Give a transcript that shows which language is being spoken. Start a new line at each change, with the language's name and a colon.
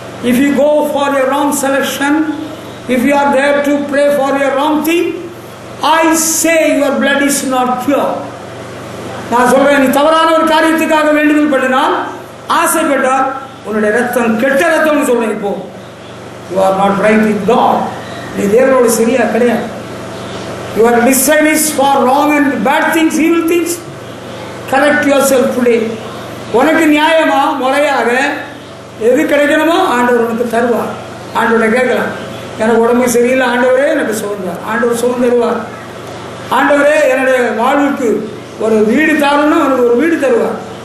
English: If you go for your wrong selection, if you are there to pray for your wrong thing, I say your blood is not pure.
Tamil: நான் சொல்றேன், நீ தவறான ஒரு காரியத்துக்காக வேண்டுதல் பண்ணினால், ஆசைப்பட்டால் உன்னுடைய ரத்தம் கெட்ட ரத்தம்னு சொல்றேன்.
English: இப்போ you are not right with God.
Tamil: நீ தேவனோடு சரியா கிடையாது.
English: Your desire is for wrong and bad things, evil things. Correct yourself today.
Tamil: உனக்கு நியாயமா முறையாக எது கிடைக்கணுமோ ஆண்டவர் உனக்கு தருவார். ஆண்டவரை கேட்கலாம், எனக்கு உடம்பு சரியில்லை ஆண்டவரே எனக்கு சுதந்தார். ஆண்டவர் சுகம் தருவார். ஆண்டவரே என்னுடைய வாழ்வுக்கு ஒரு வீடு தாருன்னா அவனுக்கு ஒரு வீடு தருவார்.